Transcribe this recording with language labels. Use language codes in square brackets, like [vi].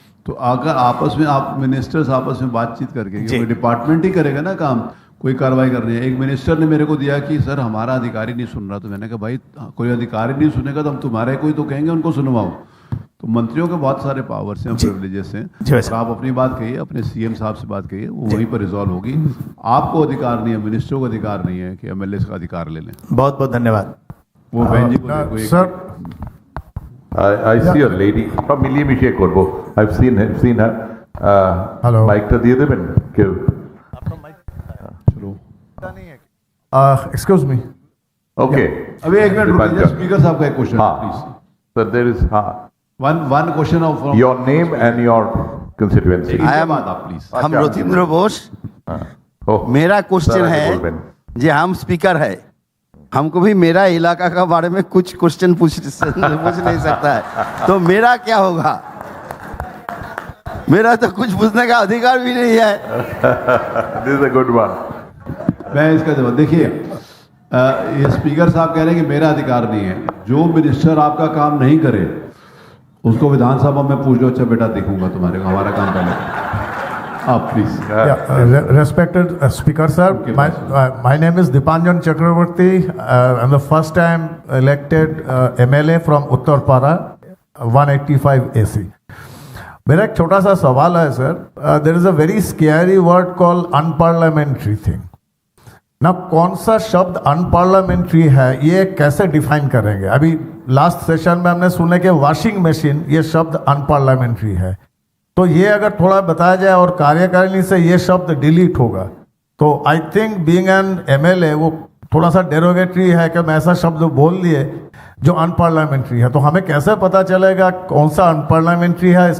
[hi] तो अगर आपस में आप मिनिस्टर्स आपस में बातचीत करके, डिपार्टमेंट ही करेगा ना काम, कोई कार्रवाई करनी है। एक मिनिस्टर ने मेरे को दिया कि सर हमारा अधिकारी नहीं सुन रहा, तो मैंने कहा भाई कोई अधिकारी नहीं सुनेगा तो हम तुम्हारे कोई तो कहेंगे उनको सुनवाओ। तो मंत्रियों के बहुत सारे पावर्स हैं, प्रिविलेजेस हैं। तो आप अपनी बात कहिए, अपने सीएम साहब से बात कहिए, वो वहीं पर रिजॉल्व होगी। आपको अधिकार नहीं है, मिनिस्टरों को अधिकार नहीं है कि एमएलए का अधिकार ले लें। बहुत बहुत धन्यवाद। वो बहन जी को sir, [en] I see a lady from [bn] মিলিয়ে করব। [en] I've seen her. Hello. [bn] মাইকটা দিয়ে দেবেন কেউ? [en] excuse me, okay, [hi] अभी एक मिनट रुकिए, स्पीकर साहब का एक question please. [en] Sir there is one question of your name and your constituency. Please. [hi] हम रोथिंद्र बोस। मेरा क्वेश्चन है जे हम स्पीकर है हमको भी मेरा इलाका का बारे में कुछ क्वेश्चन पूछ नहीं सकता है, तो मेरा क्या होगा? मेरा तो कुछ पूछने का अधिकार भी नहीं है। [en] This is a good one. [hi] मैं इसका जवाब, देखिए ये स्पीकर साहब कह रहे हैं कि मेरा अधिकार नहीं है। जो मिनिस्टर आपका काम नहीं करे उसको विधानसभा में पूछ लो, अच्छा बेटा देखूंगा तुम्हारे, हमारा काम पहले आप please. [en] Respected Speaker sir, my name is Dipanjan Chakravarti. I'm the first time elected MLA from Uttarpara, 185 AC. [hi] मेरा एक छोटा सा सवाल है sir. [en] There is a very scary word called unparliamentary thing. [hi] ना कौन सा शब्द अनपार्लियामेंट्री है, ये कैसे डिफाइन करेंगे? अभी लास्ट सेशन में हमने सुने कि वॉशिंग मशीन, ये शब्द अनपार्लियामेंट्री है, तो ये अगर थोड़ा बताया जाए और कार्यकारिणी से ये शब्द डिलीट होगा तो [en] I think being an MLA [hi] वो थोड़ा सा डेरोगेटरी है कि हम ऐसा शब्द बोल दिए जो अनपार्लियामेंट्री है, तो हमें कैसे पता चलेगा कौन सा अनपार्लियामेंट्री है?